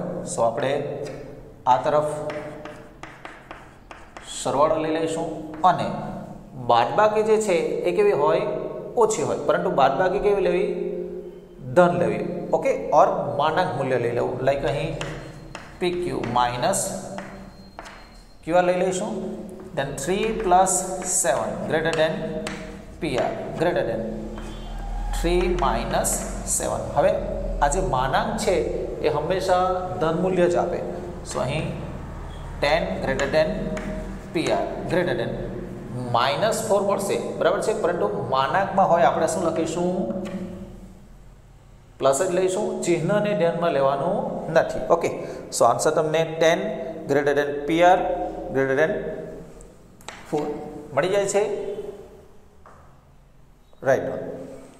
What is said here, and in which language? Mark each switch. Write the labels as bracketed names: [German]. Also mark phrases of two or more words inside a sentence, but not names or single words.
[Gujarati] સો આપણે આ તરફ સરવાળો લઈ લઈશું અને બાદબાકી જે છે એ કેવી હોય? ઓછી હોય. પરંતુ બાદબાકી કેવી લેવી? ધન લેવી. ઓકે. ઓર માનાંક મૂલ્ય લઈ લેવું. લાઈક અહીં PQ માઇનસ QR લઈ લઈશું. [English] then 3 plus 7 greater than PR greater than 3 minus 7. [Gujarati] હવે આ જે માનાંક છે એ હંમેશા ધન મૂલ્ય જ આપે. સો અહીં [English] 10 greater than PR greater than -4 [Gujarati] મળશે. બરાબર છે. પરંતુ માનાંકમાં હોય આપણે શું લખીશું? પ્લસ જ લઈશું. ચિહ્નને ધ્યાનમાં લેવાનું નથી. ઓકે. [English] so answer [Gujarati] તમને [English] 10 greater than PR greater than 4 [Gujarati] મળી જાય છે. રાઈટ.